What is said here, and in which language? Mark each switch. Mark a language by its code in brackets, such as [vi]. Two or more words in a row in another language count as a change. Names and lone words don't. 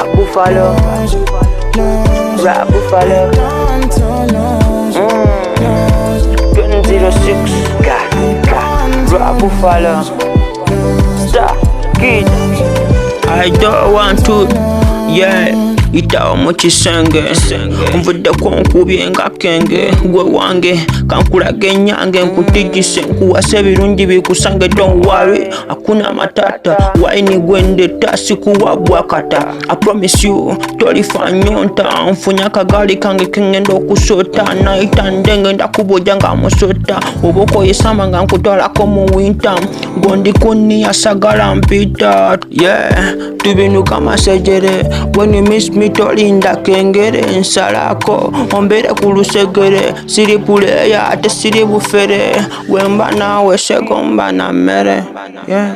[en] Buffalo, Rap Buffalo, 2006, Rap Buffalo, Star Kid. I don't want to, yeah. [lg] Itawa mu kisenge nvuddeko nkubye nga kenge gwe wange kankulaga enyange nkutigise nkuwasa ebirungi bikusange [en] don't worry [lg] hakuna matata waini gwende tasi kuwabwa kata [en] I promise you [lg] tolifa nyonta nfunya akagali kange kengenda okusota naita ndenge ndakuboja nga musota oboko yesama nga nkutwalako mu winter gondikuni asagala mpita yeah tubinuka masejere [en] when you miss me [lg] tolinda kengere nsalako ombere ku lusegere siri puleya ate siri bufere wemba nawe segomba na mmere yeah.